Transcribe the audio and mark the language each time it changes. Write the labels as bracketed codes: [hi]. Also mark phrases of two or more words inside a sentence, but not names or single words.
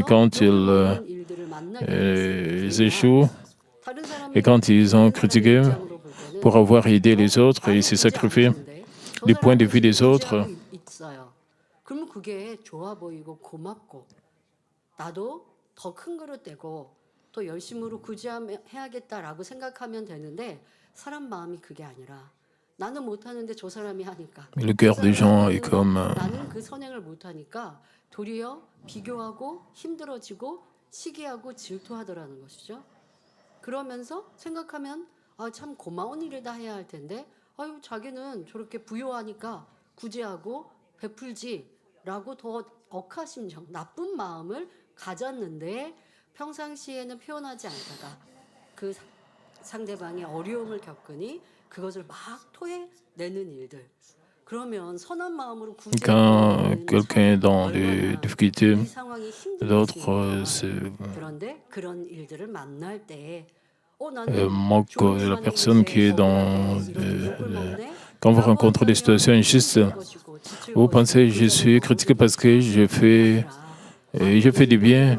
[fr] quand ils échouent et quand ils ont critiqué pour avoir aidé les autres et se sacrifié du point de vue des autres, le cœur des gens est comme [ko] 그러면서 생각하면 참 고마운 일을 다 해야 할 텐데 자기는 저렇게 부유하니까 구제하고 베풀지라고 더 억하심정, 나쁜 마음을 가졌는데 평상시에는 표현하지 않다가 그 상대방의 어려움을 겪으니 그것을 막 토해내는 일들. [fr] Quand quelqu'un est dans des difficultés, d'autres se moquent de la personne qui est dans... Quand vous rencontrez des situations injustes, vous pensez, je suis critiqué parce que je fais du bien.